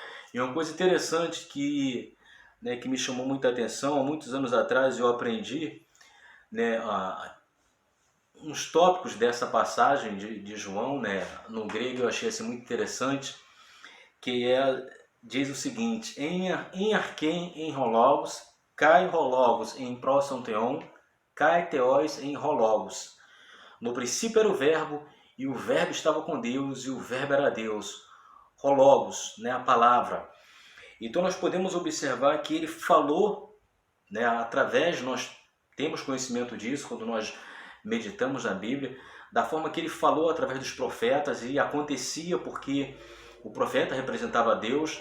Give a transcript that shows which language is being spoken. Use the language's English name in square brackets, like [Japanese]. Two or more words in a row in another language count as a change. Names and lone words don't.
[Portuguese] E uma coisa interessante que né, que me chamou muita atenção. Há muitos anos atrás eu aprendi, né, uns tópicos dessa passagem de João, né, no grego. Eu achei assim muito interessante, que diz o seguinte: [Greek] ἐν ἀρχῇ ἦν ὁ λόγος, καὶ ὁ λόγος ἦν πρὸς τὸν θεόν, καὶ θεὸς ἦν ὁ λόγος. [Portuguese] No princípio era o verbo, e o verbo estava com Deus, e o verbo era Deus. Hologos, né, a palavra. Então nós podemos observar que ele falou, né, através, nós temos conhecimento disso quando nós meditamos na Bíblia, da forma que ele falou através dos profetas, e acontecia porque o profeta representava Deus.